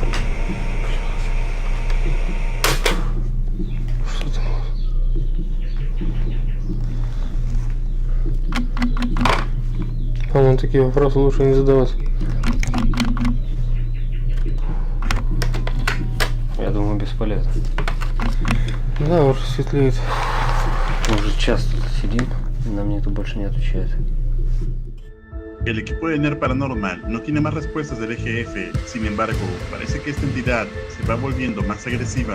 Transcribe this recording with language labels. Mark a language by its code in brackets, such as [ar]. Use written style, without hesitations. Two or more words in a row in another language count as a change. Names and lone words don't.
[ru] По-моему, такие вопросы лучше не задавать. Я думаю, бесполезно. Да, уже светлеет. Мы уже час тут сидим, и нам никто больше не отвечает. [es] El equipo de NER Paranormal no tiene más respuestas del EGF, sin embargo, parece que esta entidad se va volviendo más agresiva.